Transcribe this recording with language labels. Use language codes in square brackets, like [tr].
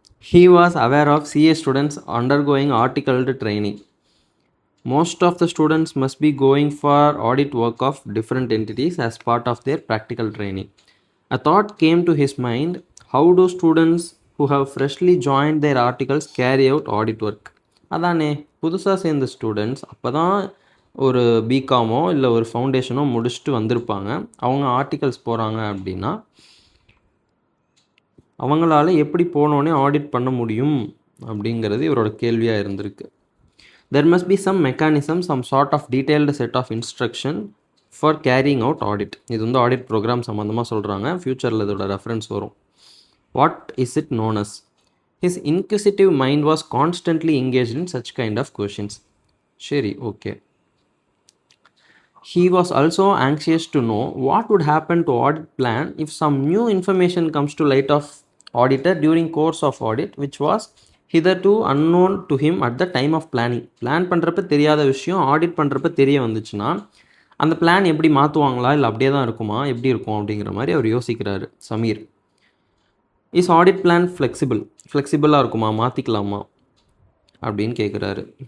[en] He was aware of CA students undergoing articled training. Most of the students must be going for audit work of different entities as part of their practical training. A thought came to his mind: how do students who have freshly joined their articles carry out audit work? [ta] அதானே, புதுசாக சேர்ந்த students அப்போ தான் ஒரு பிகாமோ இல்லை ஒரு ஃபவுண்டேஷனோ முடிச்சுட்டு வந்திருப்பாங்க. அவங்க ஆர்டிகல்ஸ் போகிறாங்க அப்படின்னா அவங்களால எப்படி போனோடனே ஆடிட் பண்ண முடியும் அப்படிங்கிறது இவரோட கேள்வியாக இருந்திருக்கு. [en] There must be some mechanism, some sort of detailed set of instruction for carrying out audit. [ta] இது வந்து ஆடிட் ப்ரோக்ராம் சம்மந்தமாக சொல்கிறாங்க. ஃப்யூச்சரில் இதோட ரெஃபரன்ஸ் வரும். [en] What is it known as? His inquisitive mind was constantly engaged in such kind of questions. [ta] சரி, okay. [en] He was also anxious to know what would happen to audit plan if some new information comes to light of auditor during course of audit, which was hitherto unknown to him at the time of planning. [ta] Plan பண்ணுறப்ப தெரியாத விஷயம் audit பண்ணுறப்ப தெரிய வந்துச்சுன்னா அந்த plan எப்படி மாற்றுவாங்களா, இல்லை அப்படியே தான் இருக்குமா, எப்படி இருக்கும் அப்படிங்கிற மாதிரி அவர் யோசிக்கிறாரு சமீர். இஸ் ஆடிட் பிளான் ஃப்ளெக்சிபிளாக இருக்குமா, மாற்றிக்கலாமா அப்படின்னு கேட்குறாரு.